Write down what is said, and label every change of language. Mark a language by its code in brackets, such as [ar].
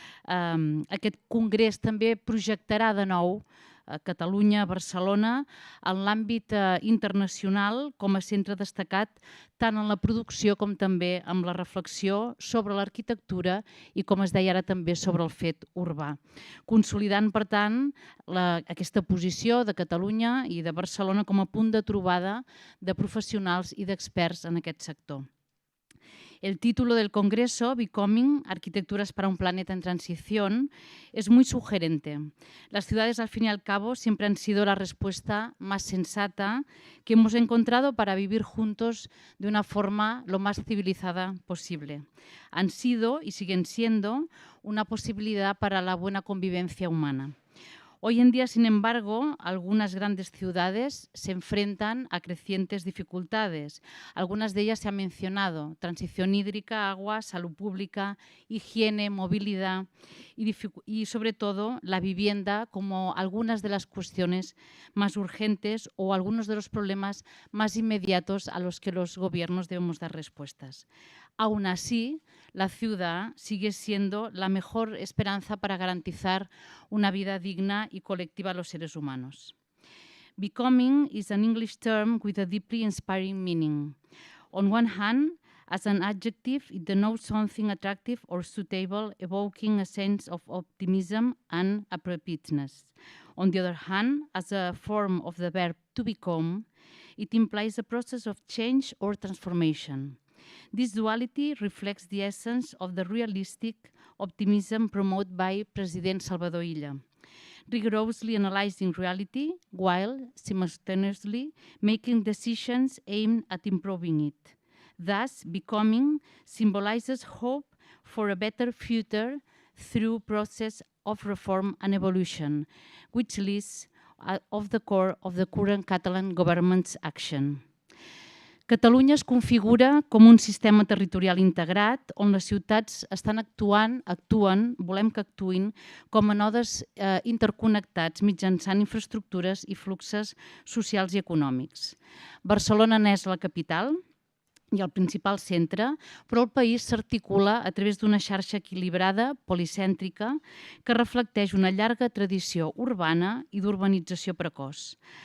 [ca] Aquest congrés també projectarà de nou Catalunya, Barcelona, en l'àmbit internacional com a centre destacat tant en la producció com també amb la reflexió sobre l'arquitectura i, com es deia ara, també sobre el fet urbà. Consolidant, per tant, aquesta posició de Catalunya i de Barcelona com a punt de trobada de professionals i d'experts en aquest sector. [es] El título del Congreso, Becoming, Arquitecturas para un planeta en transición, es muy sugerente. Las ciudades, al fin y al cabo, siempre han sido la respuesta más sensata que hemos encontrado para vivir juntos de una forma lo más civilizada posible. Han sido y siguen siendo una posibilidad para la buena convivencia humana. Hoy en día, sin embargo, algunas grandes ciudades se enfrentan a crecientes dificultades. Algunas de ellas se han mencionado: transición hídrica, agua, salud pública, higiene, movilidad y sobre todo la vivienda como algunas de las cuestiones más urgentes o algunos de los problemas más inmediatos a los que los gobiernos debemos dar respuestas. Aún así, la ciudad sigue siendo la mejor esperanza para garantizar una vida digna y colectiva a los seres humanos. [en] Becoming is an English term with a deeply inspiring meaning. On one hand, As an adjective, it denotes something attractive or suitable, evoking a sense of optimism and appropriateness. On the other hand, as a form of the verb to become, it implies a process of change or transformation. This duality reflects the essence of the realistic optimism promoted by President Salvador Illa, rigorously analyzing reality while simultaneously making decisions aimed at improving it. Thus, becoming symbolizes hope for a better future through process of reform and evolution, which lies at the core of the current Catalan government's action. [ca] Catalunya es configura com un sistema territorial integrat on les ciutats actuen, volem que actuïn, com a nodes interconnectats mitjançant infraestructures i fluxos socials i econòmics. Barcelona n'és la capital i el principal centre, però el país s'articula a través d'una xarxa equilibrada, policèntrica, que reflecteix una llarga tradició urbana i d'urbanització precoç.